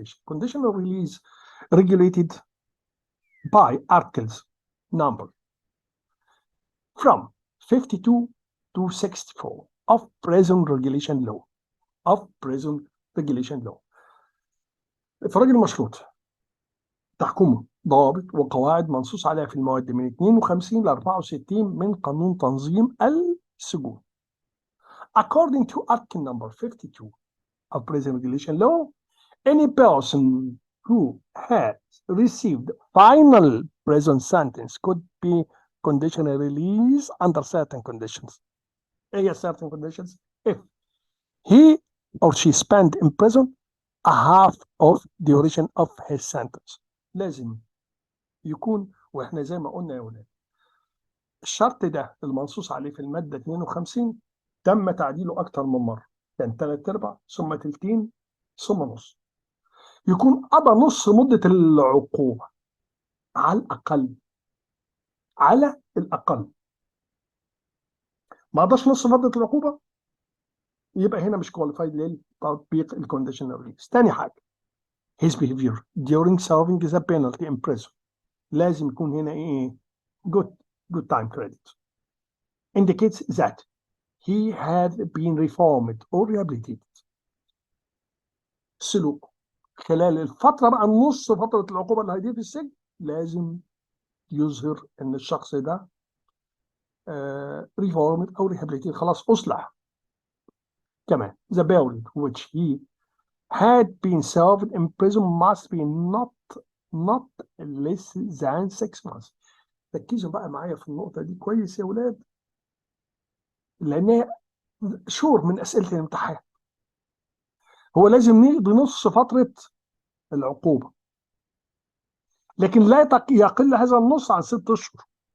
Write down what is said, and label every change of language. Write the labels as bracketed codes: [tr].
[en] Conditional release regulated by articles number from 52 to 64 of prison regulation law. [ar] الإفراج المشروط تحكمه ضوابط وقواعد منصوص عليها في المواد من 52 ل 64 من قانون تنظيم السجون. [en] According to Article number 52 of Prison Regulation Law, any person who has received final prison sentence could be conditionally released under certain conditions. Certain conditions? If he or she spent in prison a half of the duration of his sentence. [ar] لازم يكون، واحنا زي ما قلنا يا ولاد، الشرط ده المنصوص عليه في المادة 52 تم تعديله أكتر من مرة، كان 3/4 ثم تلتين ثم نص. يكون قضى نص مدة العقوبة على الأقل، ما قضاش نص مدة العقوبة، يبقى هنا مش كواليفايد لتطبيق الكونديشنال ريليز. تاني حاجة، [en] his behavior during serving the penalty in prison [ar] لازم يكون هنا ايه؟ [en] good time credit indicates that he had been reformed or rehabilitated. [ar] سلوك خلال الفترة بقى النص فترة العقوبة اللي هيديه في السجن لازم يظهر ان الشخص ده [en] reformed [ar] او [en] rehabilitated، [ar] خلاص أصلح. كمان [en] the period which he had been served in prison must be not less than 6 months. [ar] ركزوا بقى معايا في النقطة دي كويس يا ولاد، لأنها شور من أسئلة الامتحان. هو لازم يقضي نص فترة العقوبة، لكن لا يقل هذا النص عن 6 أشهر.